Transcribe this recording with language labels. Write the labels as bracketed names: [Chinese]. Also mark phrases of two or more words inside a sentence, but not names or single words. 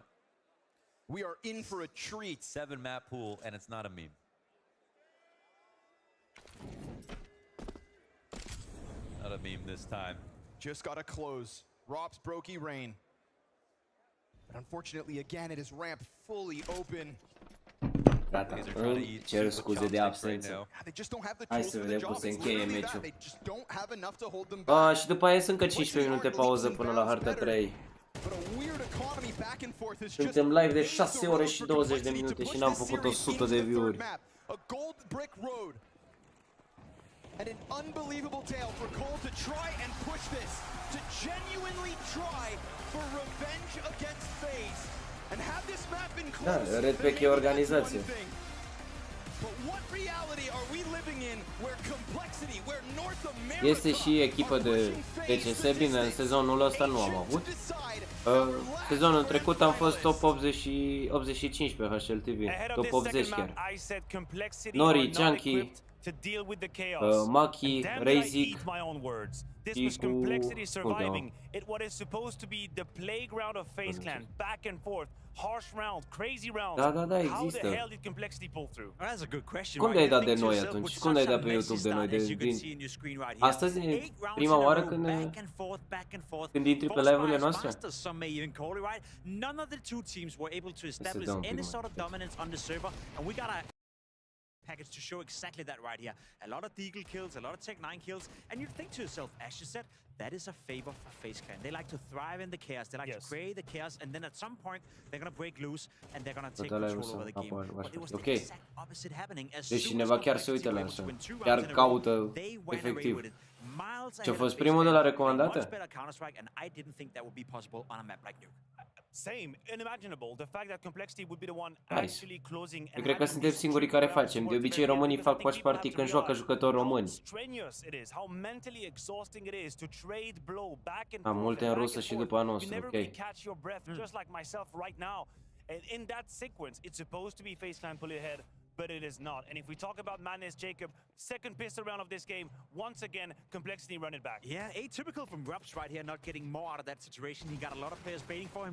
[English] We are in for a treat. 7 map pool, and it's not a meme. Not a meme this time. Just gotta close. Rob's Brokey Rain. But unfortunately, again, it is ramped fully open. [Romanian] Gata, îmi cer scuze de absență. Hai să vedem cum se încheie meciul. Și după aia sunt încă 15 minute pauză până la harta 3. Suntem live de 6 ore și 20 de minute și n-am făcut 100 de view-uri. [English] And an unbelievable tale for Cole to try and push this, to genuinely try for revenge against FaZe, and have this map in close. [Romanian] Da, REDPack e organizație. [English] But what reality are we living in where Complexity, where North America [Romanian] Este și echipă de TCS, bine, în sezonul ăsta nu am avut. Sezonul trecut am fost top 85 pe HLTV, top 80 chiar. [English] Nori, Chunky, Maki, Razik, This was Complexity surviving. It what is supposed to be the playground of FaZe Clan, back and forth, harsh round, crazy rounds. [Romanian] Da, există. [English] How the hell did Complexity pull through? That's a good question. [Romanian] Cum de-ai dat de noi atunci? Cum de-ai dat pe YouTube de noi? Astăzi e prima oară când intri pe live-urile noastre? [English] None of the two teams were able to establish any sort of dominance on the server, and we got a package to show exactly that right here. A lot of Deagle kills, a lot of Tech 9 kills, and you think to yourself, as you said, that is a favor for FaZe Clan. They like to thrive in the chaos, they like to create the chaos, and then at some point, they're gonna break loose, and they're gonna take control over the game. But it was the exact opposite happening. As [Romanian] Deci [English] soon [Romanian] cineva [English] as [Romanian] chiar se uită la [English] Complexity [Romanian] asta. [English] went 2 [Romanian] Chiar [English] rounds in a row, [Romanian] caută [English] they went away [Romanian] efectiv. [English] with it. Miles [Romanian] Ce-a [English] ahead of [Romanian] fost [English] FaZe [Romanian] primul de [English] Clan, [Romanian] la [English] a much [Romanian] recomandate? [English] better Counter-Strike, and I didn't think that would be possible on a map like Nuke. Same, unimaginable. The fact that Complexity would be the one actually closing. [Romanian] Eu cred că suntem singurii care facem. De obicei românii fac WATCHPARTY când joacă jucători români. [English] Strenuous it is, how mentally exhausting it is to trade blow back and [Romanian] Am multe în rusă și după a [English] You [Romanian] nostru, [English] never [Romanian] ok. [English] really catch your breath, just like myself right now. And in that sequence, it's supposed to be FaZe Clan pulling ahead, but it is not. And if we talk about Madness Jacob, second pistol round of this game, once again, Complexity run it back. Yeah, atypical from Rups right here, not getting more out of that situation. He got a lot of players baiting for him.